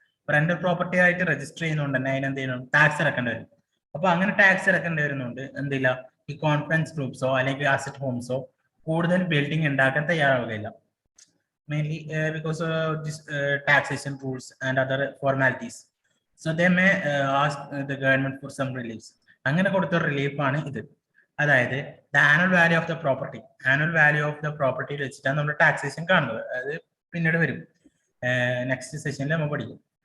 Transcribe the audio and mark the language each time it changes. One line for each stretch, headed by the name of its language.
Malayalam: Rental property ആയിട്ട് register ചെയ്യുന്നതുകൊണ്ട് തന്നെ അതിനെന്ത് ചെയ്യണം, ടാക്സ് അടക്കേണ്ടി വരും. അപ്പൊ അങ്ങനെ ടാക്സ് അടക്കേണ്ടി വരുന്നുണ്ട് എന്തില്ല, ഈ കോൺഫിഡൻസ് ഗ്രൂപ്പ്സോ അല്ലെങ്കിൽ അസറ്റ് ഹോംസോ കൂടുതൽ ബിൽഡിംഗ് ഉണ്ടാക്കാൻ തയ്യാറാവുകയില്ല.
English: Mainly because of this taxation rules and other formalities. So they may ask the government for some reliefs.
Malayalam: അങ്ങനെ കൊടുത്ത റിലീഫാണ് ഇത്.
English: അതായത് the annual value of the property, annual value of the property
Malayalam: വെച്ചിട്ടാണ് നമ്മൾ taxation കാണുന്നത്. അത് പിന്നീട് വരും, നെക്സ്റ്റ് സെഷനിൽ നമ്മൾ പഠിക്കും.